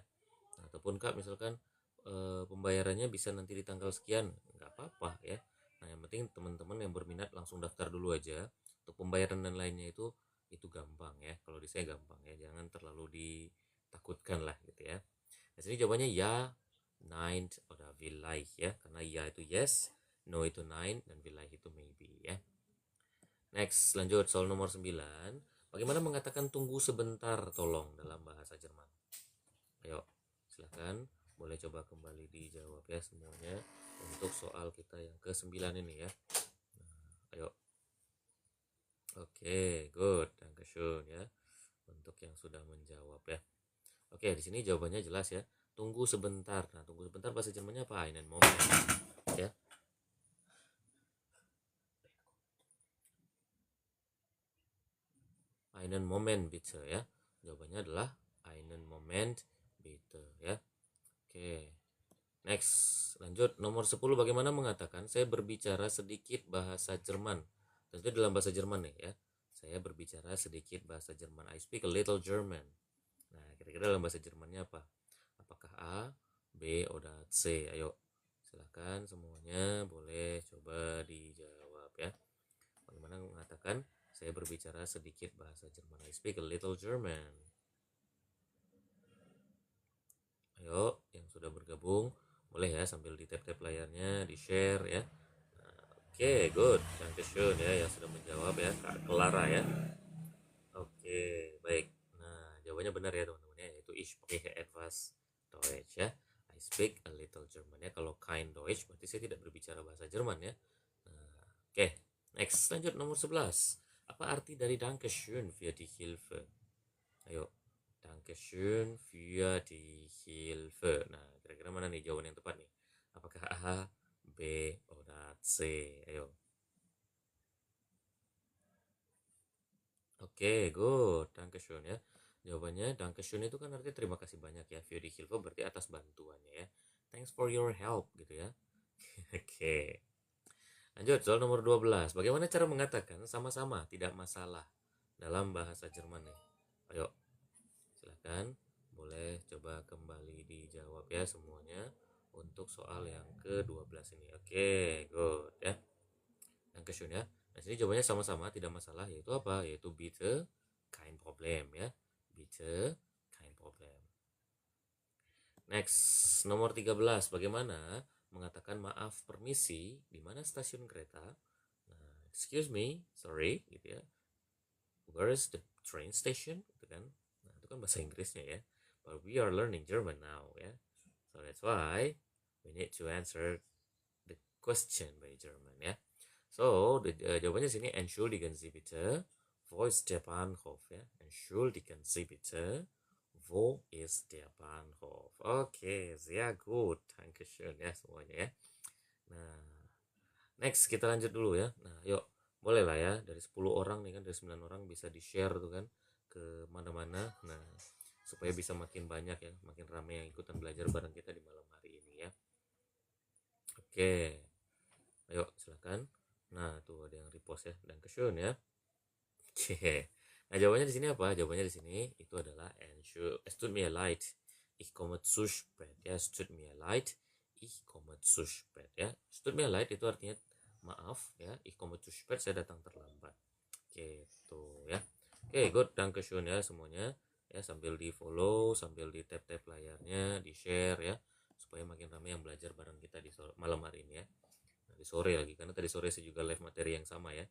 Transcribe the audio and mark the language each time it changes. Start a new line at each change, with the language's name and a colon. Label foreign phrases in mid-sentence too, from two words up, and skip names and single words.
Indonesian: Nah, ataupun Kak misalkan pembayarannya bisa nanti di tanggal sekian, nggak apa-apa ya. Nah, yang penting teman-teman yang berminat langsung daftar dulu aja. Untuk pembayaran dan lainnya itu gampang ya. Kalau di saya gampang ya, jangan terlalu ditakutkan lah gitu ya. Nah, sini jawabannya ya,
German: nein oder vielleicht
Indonesian: ya, karena ya itu
English: yes, no
Indonesian: itu nein, dan vielleicht itu maybe ya. Next, lanjut soal nomor 9. Bagaimana mengatakan tunggu sebentar tolong dalam bahasa Jerman? Ayo, silahkan boleh coba kembali dijawab ya semuanya untuk soal kita yang ke-9 ini ya. Nah, ayo. Oke, good. Dankeschön ya untuk yang sudah menjawab ya. Oke, di sini jawabannya jelas ya. Tunggu sebentar. Nah, tunggu sebentar bahasa Jermannya apa?
German: Einen Moment ya. Einen Moment bitte ya.
Indonesian: Jawabannya adalah
German: einen Moment bitte
Indonesian: ya. Oke. Next, lanjut nomor 10. Bagaimana mengatakan saya berbicara sedikit bahasa Jerman? Tentu dalam bahasa Jerman nih ya. Saya berbicara sedikit bahasa Jerman.
English: I speak a little German.
Indonesian: Nah, kira-kira dalam bahasa Jermannya apa? Apakah A, B, atau C? Ayo, silahkan semuanya boleh coba dijawab ya. Bagaimana mengatakan saya berbicara sedikit bahasa Jerman?
English: I speak a little German.
Indonesian: Ayo, yang sudah bergabung boleh ya sambil di tap-tap layarnya, di share ya. Nah, oke, good. Dankeschön ya yang sudah menjawab ya, Kak Clara ya. Oke, baik. Nah, jawabannya benar ya teman-teman ya, yaitu
German: ich spreche etwas Deutsch
Indonesian: ya.
English: I speak a little German ya.
Indonesian: Kalau
German: kein Deutsch
Indonesian: berarti saya tidak berbicara bahasa Jerman ya. Nah, oke, next lanjut nomor 11. Apa arti dari
German: Dankeschön für die Hilfe? Ayo, Dankeschön für die Hilfe.
Indonesian: Nah, kira-kira mana nih jawaban yang tepat nih? Apakah A, B, atau C? Ayo. Oke, good. Dankeschön ya. Jawabannya Dankeschön itu kan artinya terima kasih banyak ya.
German: Für die Hilfe
Indonesian: berarti atas bantuannya ya.
English: Thanks for your help
Indonesian: gitu ya. Oke. Lanjut soal nomor 12. Bagaimana cara mengatakan sama-sama tidak masalah dalam bahasa Jerman nih? Ayo, silakan. Boleh coba kembali dijawab ya semuanya untuk soal yang ke-12 ini. Oke, good ya. Yang ke ya. Nah, sini jawabannya sama-sama, tidak masalah, yaitu apa?
German: Yaitu bitte kein Problem ya. Bitte kein Problem.
Indonesian: Next, nomor 13. Bagaimana mengatakan maaf permisi di mana stasiun kereta? Nah,
English: excuse me, sorry
Indonesian: gitu ya.
English: Where is the train station?
Indonesian: Gitu kan. Nah, itu kan bahasa Inggrisnya ya.
English: But we are learning German now ya. So that's why we need to answer the question by German ya. So,
Indonesian: jawabannya sini
German: entschuldigen Sie bitte, wo ist der Bahnhof
Indonesian: ya?
German: Entschuldigen Sie bitte, wo ist der Bahnhof?
Indonesian: Oke,
German: sehr gut.
Indonesian: Dankeschön ya semuanya ya. Nah, next kita lanjut dulu ya. Nah, yuk boleh lah ya, dari 10 orang nih kan, dari 9 orang bisa di-share tuh kan ke mana-mana. Nah, supaya bisa makin banyak ya, makin ramai yang ikutan belajar bareng kita di malam hari ini ya. Oke, ayo silakan. Nah, tuh ada yang repost ya, dan kesun ya. Oke. Nah, jawabannya di sini apa? Jawabannya di sini itu adalah
German: es tut mir leid. Ich komme zu spät. Ya, es tut mir leid. Ich komme zu spät ya. Es tut mir leid
Indonesian: itu artinya maaf ya.
German: Ich komme zu spät,
Indonesian: saya datang terlambat. Gitu ya. Oke, good. Dankeschön ya semuanya. Ya, sambil di-follow, sambil di-tap-tap layarnya, di-share ya, supaya makin ramai yang belajar bareng kita di malam hari ini ya. Nah, di sore lagi, karena tadi sore saya juga live materi yang sama ya.